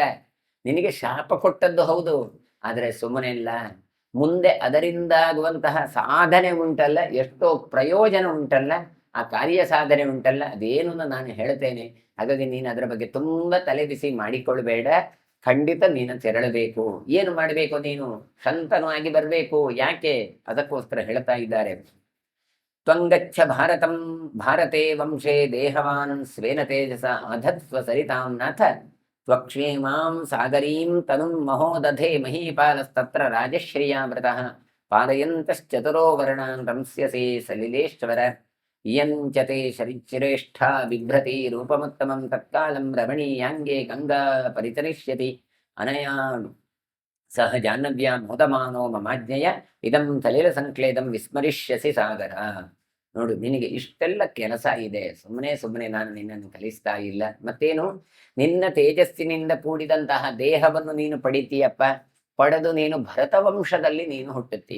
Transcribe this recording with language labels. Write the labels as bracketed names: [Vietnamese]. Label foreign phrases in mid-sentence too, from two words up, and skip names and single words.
[Kannada] ನಿನಗೆ ಶಾಪ ಕೊಟ್ಟದ್ದು ಹೌದು, ಆದರೆ ಸುಮ್ಮನೆ ಇಲ್ಲ, ಮುಂದೆ ಅದರಿಂದಾಗುವಂತಹ ಸಾಧನೆ ಉಂಟಲ್ಲ, ಎಷ್ಟೋ ಪ್ರಯೋಜನ ಉಂಟಲ್ಲ, ಆ ಕಾರ್ಯ ಸಾಧನೆ ಉಂಟಲ್ಲ, ಅದೇನು ನಾನು ಹೇಳ್ತೇನೆ. ಹಾಗಾಗಿ ನೀನು ಅದರ ಬಗ್ಗೆ ತುಂಬಾ ತಲೆ ಬಿಸಿ ಮಾಡಿಕೊಳ್ಬೇಡ. ಖಂಡಿತ ನೀನು ತೆರಳಬೇಕು. ಏನು ಮಾಡಬೇಕು? ನೀನು ಶಂತನವಾಗಿ ಬರಬೇಕು. ಯಾಕೆ? ಅದಕ್ಕೋಸ್ಕರ ಹೇಳ್ತಾ ಇದ್ದಾರೆ. [Sanskrit] ತ್ವಂಗಚ್ಚ ಭಾರತಂ ಭಾರತೆ ವಂಶೇ ದೇಹವಾನ್ ಸ್ವೇನ ತೇಜಸ ಅಧತ್ವ ಸರಿತಾಂ ನಾಥ ತ್ವಕ್ಷೇಮಾಂ ಸಾಗರೀಂ ತನುಂ ಮಹೋದಧೆ ಮಹೀಪಾಲಸ್ತತ್ರ ರಾಜಶ್ರಿಯಾಮೃತಃ ಪಾದಯಂತಶ್ಚತುರೋ ವರ್ಣಾನ್ ರಂಸ್ಯಸೆ ಸಲಿಲೇಶ್ವರ ಇಯಂಚತೆ ಶರಿಶ್ರೇಷ್ಠ ಬಿಭ್ರತಿ ರೂಪಮುತ್ತಮಂ ತತ್ಕಾಲಂ ರಮಣೀಯಾಂಗೆ ಗಂಗಾ ಪರಿತರಿಷ್ಯತಿ ಅನಯಾ ಸಹ ಜಾಹ್ನವ್ಯಾ ಮೋದಮಾನೋ ಮಮಾಜ್ಞೆಯ ಇದಂ ಸಲಿಲ ಸಂಕ್ಲೇದಂ ವಿಸ್ಮರಿಷ್ಯಸಿ ಸಾಗರ. [Kannada] ನೋಡು, ನಿನಗೆ ಇಷ್ಟೆಲ್ಲ ಕೆಲಸ ಇದೆ, ಸುಮ್ಮನೆ ನಾನು ನಿನ್ನನ್ನು ಕಲಿಸ್ತಾ ಇಲ್ಲ. ಮತ್ತೇನು, ನಿನ್ನ ತೇಜಸ್ಸಿನಿಂದ ಕೂಡಿದಂತಹ ದೇಹವನ್ನು ನೀನು ಪಡಿತೀಯಪ್ಪ. ಪಡೆದು ನೀನು ಭರತ ವಂಶದಲ್ಲಿ ನೀನು ಹುಟ್ಟುತ್ತಿ.